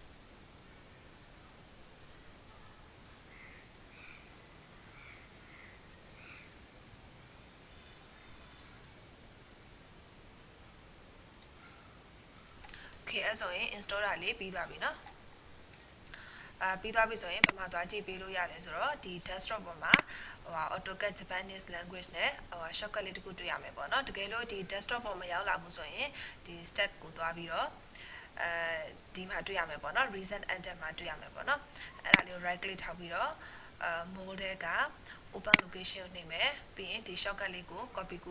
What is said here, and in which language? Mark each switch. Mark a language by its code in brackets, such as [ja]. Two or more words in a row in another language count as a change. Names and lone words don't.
[my] Okay အဲ့ဆိုရင် install တာလေးပြီးသွားပြီနော်ပြီးသွားပြီဆိုရင်ပမာသွားကြည့်ပေးလို့ရတယ်ဆိုတော့ဒီ desktop ပေါ်မှာ AutoCAD [en] Japanese language [my] နဲ့shortcut လေးတစ်ခုတွေ့ရမယ်ပေါ့နော်တကယ်လို့ဒီ desktop ပေါ်မရောက်လာဘူးဆိုရင်ဒီ step ကို သွားပြီးတော့ဒီမှာတွေ့ရမယ်ပေါ့နော် [en] recent enter [my] မှာတွေ့ရမယ်ပေါ့နော်အဲ့ဒါ လေးကို [en] right click [my] ထောက်ပြီးတော့mold က [en] open location [my] ကိုနှိပ် မယ်ပြီးရင်ဒီ shortcut လေးကို copy ကူး